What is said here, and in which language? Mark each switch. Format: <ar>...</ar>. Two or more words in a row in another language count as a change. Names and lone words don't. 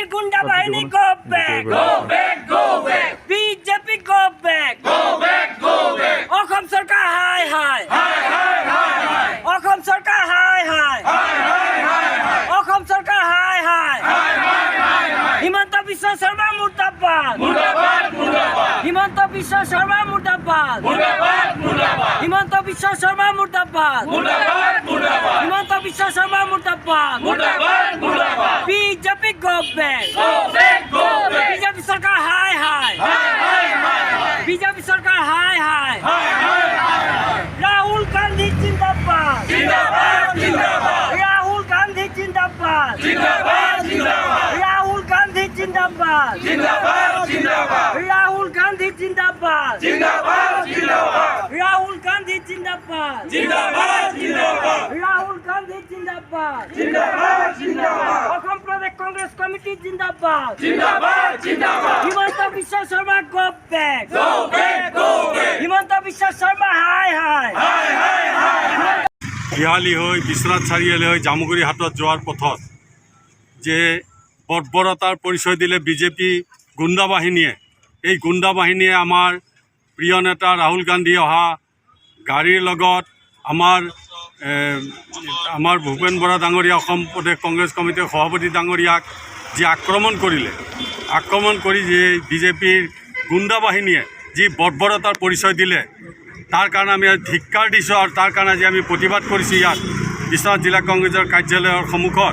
<as>গুণ্ডা বাহিনী,</as> <en>go back. Go back, go back. BJP, go back. Go back, go back.</en> <as>অসম চৰকাৰ, হায়, হায়. হায়, হায়, হায়, হায়. অসম চৰকাৰ, হায়, হায়. হায়, হায়, হায়, হায়. অসম চৰকাৰ, হায়, হায়. হায়, হায়, হায়, হায়. Himanta Biswa Sarma, Murdabad. মুৰ্দাবাদ, মুৰ্দাবাদ. Himanta Biswa Sarma, Murdabad. মুৰ্দাবাদ, মুৰ্দাবাদ. Himanta Biswa Sarma, Murdabad. মুৰ্দাবাদ, মুৰ্দাবাদ. Himanta Biswa Sarma, Murdabad. মুৰ্দাবাদ, মুৰ্দাবাদ.</as> <en>BJP, go back. Go back, go back.</en> <as>BJP Sarkar, হায়, হায়. হায়, হায়, হায়, হায়. BJP Sarkar, হায়, হায়. হায়, হায়, হায়, হায়. Rahul Gandhi, Jindabad. জিন্দাবাদ, জিন্দাবাদ. Rahul Gandhi, Jindabad. জিন্দাবাদ, জিন্দাবাদ. Rahul Gandhi, Jindabad. জিন্দাবাদ, জিন্দাবাদ. Rahul Gandhi, Jindabad. জিন্দাবাদ, জিন্দাবাদ. Rahul Gandhi, Jindabad. জিন্দাবাদ, জিন্দাবাদ. Rahul Gandhi, Jindabad. জিন্দাবাদ, জিন্দাবাদ. Assam Pradesh Congress Committee, Jindabad. জিন্দাবাদ, জিন্দাবাদ.</as> <en>Himanta Biswa Sarma, go back. Go back, go back.</en> <as>Himanta Biswa Sarma, হায়, হায়. হায়, হায়, হায়, হায়. বিহালী হৈ বিশ্বনাথ চাৰিআলি হৈ জামুগুৰি হাটত যোৱাৰ পথত যে বৰ্বৰতাৰ পৰিচয় দিলে বিজেপি গুণ্ডা বাহিনীয়ে। এই গুণ্ডা বাহিনীয়ে আমাৰ প্ৰিয় নেতা ৰাহুল গান্ধী অহা গাড়ীৰ লগত আমাৰ ভূপেন বৰা ডাঙৰীয়া অসম প্ৰদেশ কংগ্ৰেছ কমিটিৰ সভাপতি ডাঙৰীয়াক যি আক্ৰমণ কৰিলে, আক্ৰমণ কৰি যে বিজেপিৰ গুণ্ডা বাহিনীয়ে যি বৰ্বৰতাৰ পৰিচয় দিলে, তাৰ কাৰণে আমি ধিক্কাৰ দিছোঁ আৰু তাৰ কাৰণে আজি আমি প্ৰতিবাদ কৰিছোঁ ইয়াত বিশ্বনাথ জিলা কংগ্ৰেছৰ কাৰ্যালয়ৰ সন্মুখত।</as>